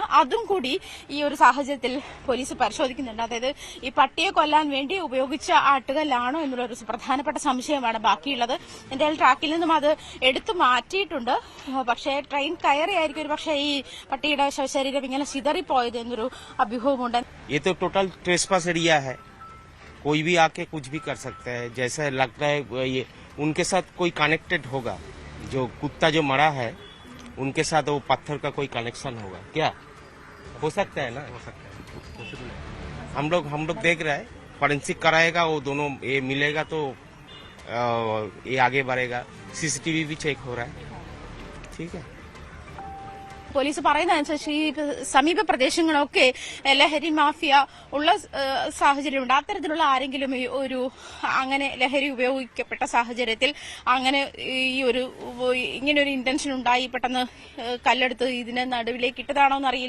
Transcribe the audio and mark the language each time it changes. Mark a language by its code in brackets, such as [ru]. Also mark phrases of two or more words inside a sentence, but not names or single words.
[ml] അതും കൂടി ഈ ഒരു സാഹചര്യത്തിൽ പോലീസ് പരിശോധിക്കുന്നുണ്ട്. അതായത് ഈ പട്ടിയെ കൊല്ലാൻ വേണ്ടി ഉപയോഗിച്ച ആട്ടുകല്ലാണോ എന്നുള്ളൊരു പ്രധാനപ്പെട്ട സംശയമാണ് ബാക്കിയുള്ളത്. എന്തായാലും ട്രാക്കിൽ നിന്നും അത് എടുത്തു മാറ്റിയിട്ടുണ്ട്. പക്ഷേ ട്രെയിൻ കയറിയായിരിക്കും ഒരു പക്ഷേ ഈ പട്ടിയുടെ ശവശരീരം ഇങ്ങനെ ചിതറിപ്പോയത് എന്നൊരു അഭ്യൂഹമുണ്ട്. [hi] ये तो [en] total trespass area [hi] है, कोई भी आके कुछ भी कर सकता है. जैसा लगता है ये उनके साथ कोई कनेक्टेड होगा. जो कुत्ता जो मरा है उनके साथ वो पत्थर का कोई कनेक्शन होगा क्या? हो सकता है ना, हो सकता है. हम लोग देख रहे हैं, फॉरेंसिक कराएगा, वो दोनों ये मिलेगा तो ये आगे बढ़ेगा. CCTV भी चेक हो रहा है. ठीक है. [ml] പോലീസ് പറയുന്നതനുസരിച്ച് ഈ സമീപ പ്രദേശങ്ങളൊക്കെ ലഹരി മാഫിയ ഉള്ള സാഹചര്യമുണ്ട്. അത്തരത്തിലുള്ള ആരെങ്കിലും ഒരു അങ്ങനെ ലഹരി ഉപയോഗിക്കപ്പെട്ട സാഹചര്യത്തിൽ അങ്ങനെ ഇങ്ങനൊരു ഇന്റൻഷൻ ഉണ്ടായി പെട്ടെന്ന് കല്ലെടുത്ത് ഇതിനെ നടുവിലേക്ക് ഇട്ടതാണോ എന്നറിയില്ല.